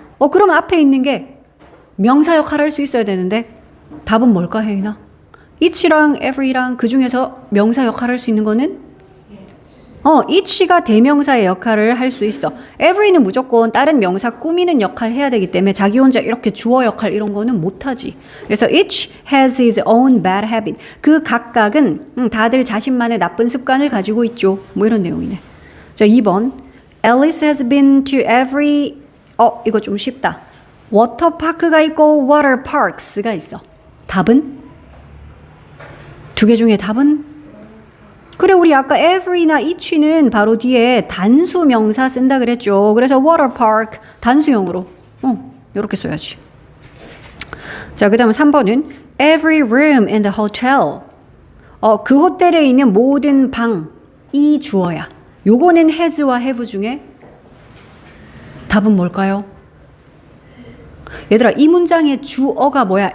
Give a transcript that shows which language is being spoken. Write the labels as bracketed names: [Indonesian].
[Korean] 그럼 앞에 있는 게 명사 역할을 할 수 있어야 되는데 답은 뭘까 혜인아? each랑 every랑 그 중에서 명사 역할을 할 수 있는 거는 each가 대명사의 역할을 할 수 있어. every는 무조건 다른 명사 꾸미는 역할 해야 되기 때문에 자기 혼자 이렇게 주어 역할 이런 거는 못하지. 그래서 [English] each has his own bad habit. [Korean] 그 각각은 다들 자신만의 나쁜 습관을 가지고 있죠. 뭐 이런 내용이네. 자, 2번. [English] Alice has been to every [Korean] 이거 좀 쉽다. 워터파크가 있고 waterparks가 있어. 답은? 두 개 중에 답은? 그래, 우리 아까 every나 each는 바로 뒤에 단수 명사 쓴다 그랬죠. 그래서 waterpark 단수형으로 이렇게 써야지. 자, 그 다음에 3번은 [English] every room in the hotel. [Korean] 그 호텔에 있는 모든 방이 주어야. 요거는 has와 have 중에 답은 뭘까요? 얘들아, 이 문장의 주어가 뭐야?